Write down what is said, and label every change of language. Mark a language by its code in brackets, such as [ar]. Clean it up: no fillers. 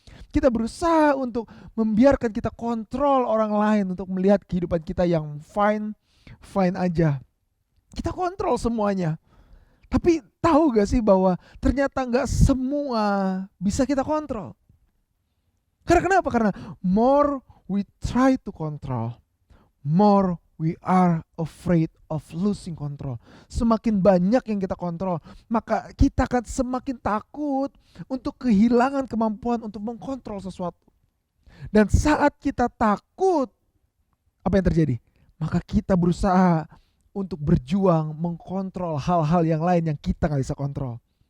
[id] Kita berusaha untuk membiarkan kita kontrol orang lain untuk melihat kehidupan kita yang fine aja. Kita kontrol semuanya. Tapi tahu gak sih bahwa ternyata nggak semua bisa kita kontrol. Karena kenapa? Karena [en] more we try to control, more we are afraid of losing control. [id] Semakin banyak yang kita kontrol, maka kita akan semakin takut untuk kehilangan kemampuan untuk mengkontrol sesuatu. Dan saat kita takut, apa yang terjadi? Maka kita berusaha untuk berjuang mengkontrol hal-hal yang lain yang kita gak bisa kontrol.